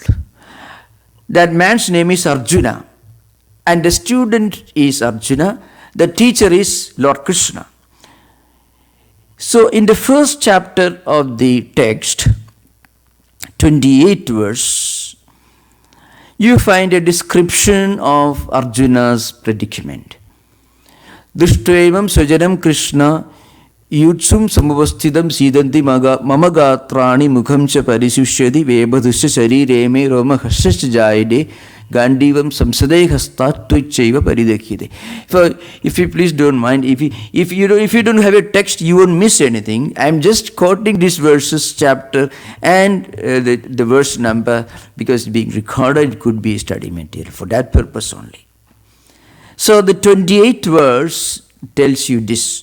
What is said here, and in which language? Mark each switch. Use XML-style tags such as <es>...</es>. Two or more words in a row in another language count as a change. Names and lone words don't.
<en>That man's name is Arjuna, and the student is Arjuna, the teacher is Lord Krishna. So in the first chapter of the text, 28th verse, you find a description of Arjuna's predicament.</en> <sa>दृष्ट्वेमं स्वजनं कृष्ण युयुत्सुं समुपस्थितम् सीदन्ति मम गात्राणि मुखं च परिशुष्यति वेपथुश्च शरीरे मे रोमहर्षश्च जायते गाण्डीवं स्रंसते हस्तात्त्वक्चैव परिदह्यते.</sa> <en>So if you please don't mind, if you don't have a text, you won't miss anything. I am just quoting these verses, chapter and the verse number, because being recorded it could be study material for that purpose only. So the 28th verse tells you this.</en>